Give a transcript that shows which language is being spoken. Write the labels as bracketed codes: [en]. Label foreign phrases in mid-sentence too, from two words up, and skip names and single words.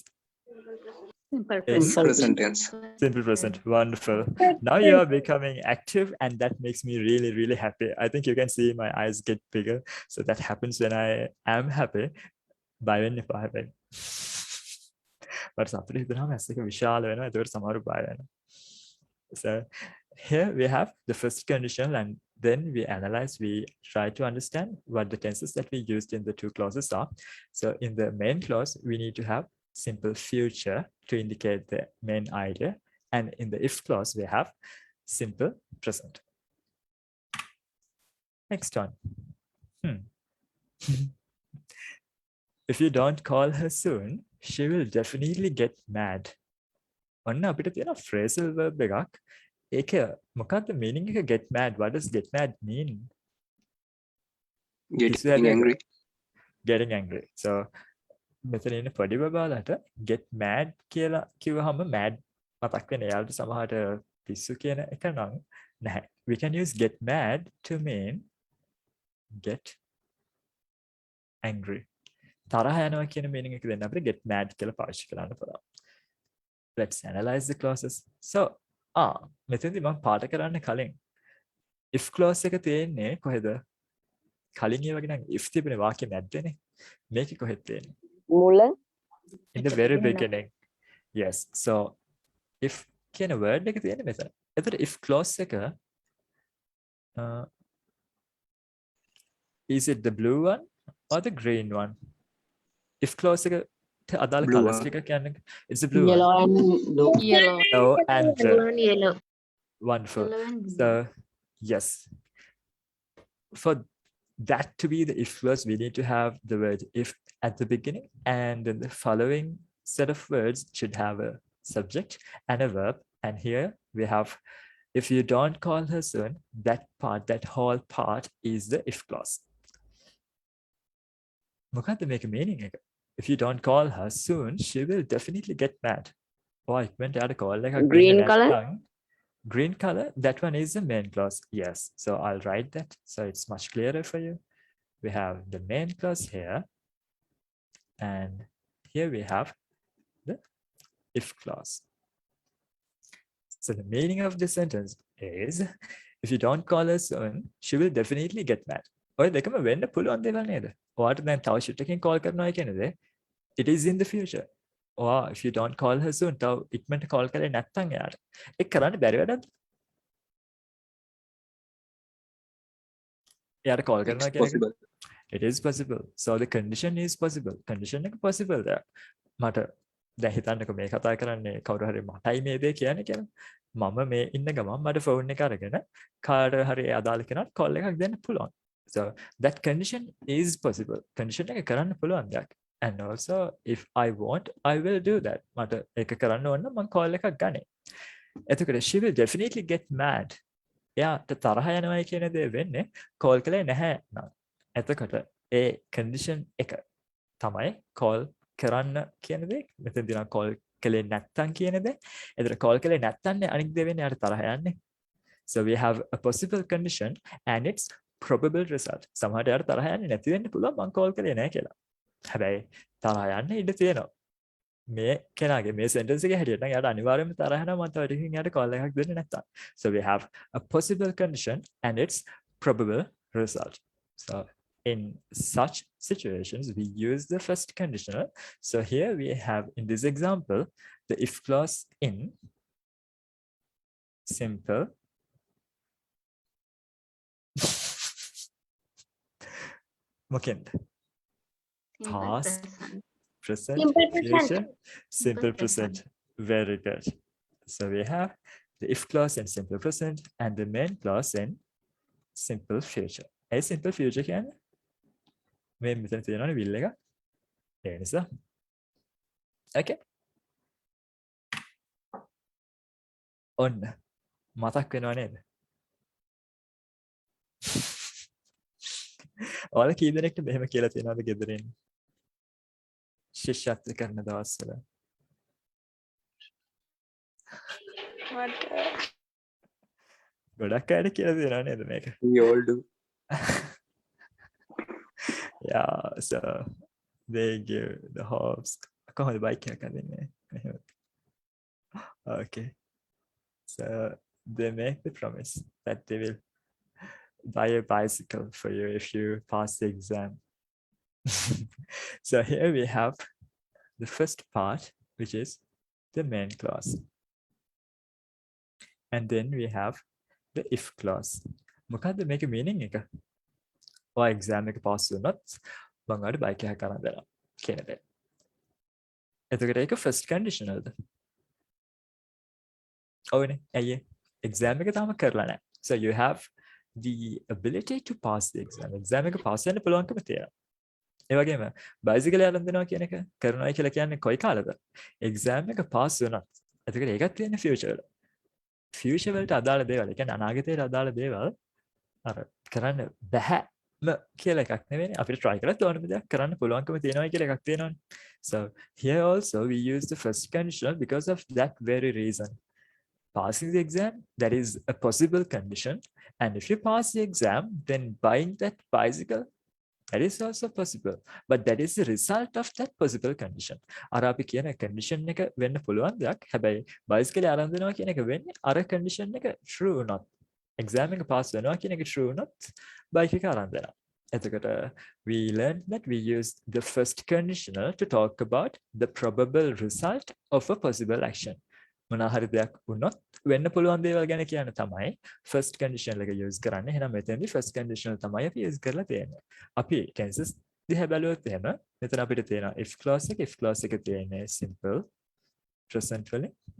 [en] Simple Yes. present. Present tense. simple present. Wonderful. Now you are becoming active, and that makes me really, really happy. I think you can see my eyes get bigger. So that happens when I am happy. By when if I happen. [si] But අපිට හිතනවාම ඇස් එක විශාල වෙනවා. ඒකට සමහරු බය වෙනවා. [en] So here we have the first conditional, and then we analyze, we try to understand what the tenses that we used in the 2 clauses are. So in the main clause, we need to have simple future to indicate the main idea. And in the if clause, we have simple present. Next one. If you don't call her soon, she will definitely get mad. [si] ඔන්න අපිට තියෙන [en] phrasal verb [si] එකක්. ඒක මොකක්ද meaning එක [en] get mad? What does get mad mean? Getting angry. Getting angry. [si] So මෙතන ඉන්න පොඩි බබාලට [en] get mad [si] කියලා කිව්වහම mad මතක් වෙන එයාලට සමහරට පිස්සු කියන එක නම් නැහැ. [en] We can use get mad to mean get angry. [si] තරහ යනවා කියන meaning එක දෙන්න අපිට [en] get mad [si] කියලා පාවිච්චි කරන්න පුළුවන්. [en] Let's analyze the clauses. [si] So මෙතනදී මම පාඩ කරන්න කලින් [en] if clause [si] එක තියෙන්නේ කොහෙද? කලින් ඒ වගේ නම් if තිබුණේ වාක්‍ය මැද්දේනේ. මේක කොහෙද තියෙන්නේ? මුල. [en] In the very beginning. Yes. So if [si] කියන word එක තියෙන්නේ මෙතන. [en] එතකොට if clause එක is it the blue one or the green one? If clause [si] එක අදාළ [en] Blue colours one. [si] ටික කියන්නේ [en] it's the blue Yellow one. and blue. Yellow. Yellow and red. Yellow. Wonderful. Yellow and blue. So yes, for that to be the if clause, we need to have the word if at the beginning, and then the following set of words should have a subject and a verb. And here we have, if you don't call her soon, that part, that whole part is the if clause. [si] මොකද්ද මේක meaning එක? [en] If you don't call her soon, she will definitely get mad. [si] Or ඉක්මනට යාට call එකක් [en] Green [si] දෙන්න [en] colour? නැත්නම් green color, that one is the main clause. Yes. So I'll write that so it's much clearer for you. We have the main clause here. And here we have the if clause. So the meaning of this sentence is, if you don't call her soon, she will definitely get mad. [si] ඔය දෙකම වෙන්න පුළුවන් දේවල් නේද? ඔයාට දැන් තව shit එකකින් call කරනවා කියන දේ, [en] it is in the future. Or if you don't call her soon, [si] තව ඉක්මනට call කරේ නැත්නම් එයාට. ඒක කරන්න බැරි වැඩක්ද? එයාට call කරනවා [en] It's [si] කියන එක [en] possible. it is possible. So the condition is possible. Condition එක possible there. [si] මට දැන් හිතන්නකෝ මේ කතා කරන්නේ කවුරු හරි මටයි මේ දේ කියන්නේ කියලා. මම මේ ඉන්න ගමන් මට ෆෝන් එක අරගෙන කාට හරි අදාළ කෙනාට call එකක් දෙන්න පුළුවන්. [en] So that condition is possible. [si] Condition එක කරන්න පුළුවන් දෙයක්. [en] And also if I want, I will do that. [si] මට ඒක කරන්න ඕන නම් මම call එකක් ගන්නේ. එතකොට [en] she will definitely get mad. [si] එයාට තරහ යනවා කියන දේ වෙන්නේ call කළේ නැහැ නම්. එතකොට ඒ condition එක තමයි call කරන්න කියන දේ. මෙතනදී නම් call කළේ නැත්තම් කියන දේ. එතකොට call කළේ නැත්තම් අනිත් දේ වෙන්නේ යාට තරහ යන්නේ. [en] So we have a possible condition and its probable result. [si] සමහරට යාට තරහ යන්නේ නැති වෙන්න පුළුවන් මං කෝල් කරේ නැහැ කියලා. හැබැයි තරහ යන්න ඉඩ තියෙනවා. මේ කෙනාගේ මේ sentence එකේ හැටියට නම් යාට අනිවාර්යයෙන්ම තරහ යනවා මම තව ටිකකින් යාට call එකක් දෙන්නේ නැත්තම්. [en] So we have a possible condition and its probable result. So in such situations we use the first conditional. So here we have in this example the if clause in simple මොකෙන්ද? Past, present, Simple present. future, simple present. present. Very good. So we have the if clause in simple present and the main clause in simple future. A simple future [si] කියන්නේ මේ මෙතන තියෙනවනේ will එක. ඒ නිසා. Okay. ඔන්න මතක් වෙනව නේද? ඔයාලා කී දෙනෙක්ට මෙහෙම කියලා තියෙනවද ගෙදරින්? ශිෂ්‍යත්ව කරන දවස්වල. ගොඩක් අයට කියලා තියෙනව නේද මේක? [en] We all do. Yeah, so they give the hopes. [si] කොහොමද බයික් එකක් අදින්නේ? එහෙම. [en] Okay. So they make the promise that they will buy a bicycle for you if you pass the exam. So here we have the first part, which is the main clause. And then we have the if clause. [si] මොකද්ද මේකේ meaning එක? ඔය exam එක pass වුණොත් මම ඔයාලට බයික් එකක් අරන් දෙනවා කියන දේ. එතකොට ඒක [en] first conditional [si] ද? ඔවනේ. ඇයි? exam එක තාම කරලා නැහැ. [en] So you have the ability to pass the exam. [si] exam එක pass වෙන්න පුළුවන්කම තියෙනවා. ඒ වගේම bicycle අරන් දෙනවා කියන එක කරනවා කියලා කියන්නේ කොයි කාලෙද? exam එක pass වුණත්. එතකොට ඒකත් තියෙන්නේ future වල. future වලට අදාළ දේවල්. ඒ කියන්නේ අනාගතයට අදාළ දේවල් අර කරන්න බැහැම කියලා එකක් නෙවෙයි. අපිට try කරලා ඕනම දෙයක් කරන්න පුළුවන්කම තියෙනවා කියලා එකක් තියෙනවානේ. [en] So here also we use the first conditional because of that very reason. Passing the exam, that is a possible condition. And if you pass the exam, then buying that bicycle, that is also possible. But that is the result of that possible condition. [si] අර අපි කියන condition එක වෙන්න පුළුවන් දෙයක්. හැබැයි bicycle අරන් දෙනවා කියන එක වෙන්නේ අර condition එක true වුණොත්. exam එක pass වෙනවා කියන එක true වුණොත් bike එක අරන් දෙනවා. [en] එතකොට we learned that we used the first conditional to talk about the probable result of a possible action. [si] මොනවා හරි දෙයක් වුණොත් වෙන්න පුළුවන් දේවල් ගැන කියන තමයි [en] first conditional [si] එක use කරන්නේ. එහෙනම් මෙතෙන්දි [en] first conditional [si] තමයි අපි use කරලා තියෙන්නේ. අපි tenses දිහා බැලුවොත් එහෙම මෙතන අපිට තියෙනවා [en] if clause [si] එක තියෙන්නේ [en] simple present [si] වලින්.